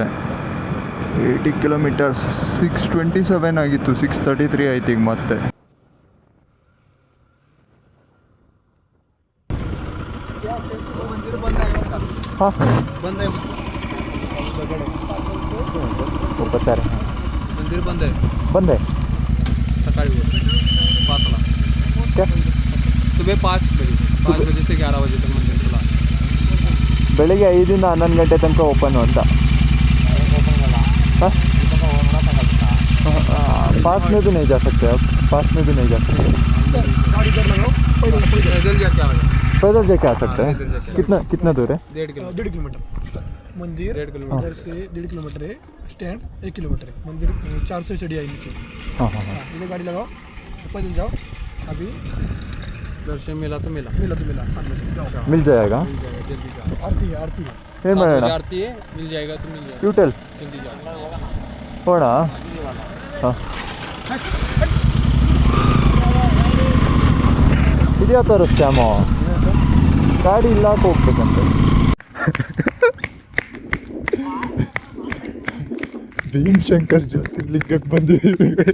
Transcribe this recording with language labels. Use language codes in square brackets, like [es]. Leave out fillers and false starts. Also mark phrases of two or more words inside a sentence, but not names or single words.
[kn] 80 kilometers, 6:27 ಆಗಿತ್ತು, 6:33 ಆಯ್ತು ಈಗ ಮತ್ತೆ. ಹಾಂ ಬರ್ತಾರೆ. [hi] मंदिर बंद है, [kn] ಬಂದೆ [mr] सकाळी 5 ला, [hi] सुबह 5 बजे से 11 बजे तक मंदिर खुला. [kn] ಬೆಳಿಗ್ಗೆ 5 ಇಂದ 11 ಗಂಟೆ ತನಕ ಓಪನ್ನು ಅಂತ. [hi] हाँ पास में भी नहीं जा सकते, अब पास में भी नहीं जा सकते. पैदल जाके आ सकते हैं. कितना दूर है? 1.5 किलोमीटर मंदिर. 1.5 किलोमीटर इधर से 1.5 किलोमीटर है. स्टैंड 1 किलोमीटर है. मंदिर 400 सीढ़ी आई नीचे. हाँ इधर गाड़ी लगाओ, पैदल जाओ. अभी दर्शन मिला तो मिला 7 बजे जाओ. मिल जाएगा. जल्दी जाओ. आरती है 7 बजे आरती है, मिल जाएगा तो मिल जाएगा. यूटेल जल्दी जाओ. [kn] ಹೋಣ. ಹಾಂ ಇದೆಯಾ ಥರ ಸ್ಕ್ಯಾಮು, ಗಾಡಿ ಇಲ್ಲ ಹೋಗ್ಬೇಕಂತೆ. ಭೀಮಶಂಕರ್ ಜ್ಯೋತಿರ್ಲಿಂಗಕ್ಕೆ ಬಂದಿದ್ದೀವಿ.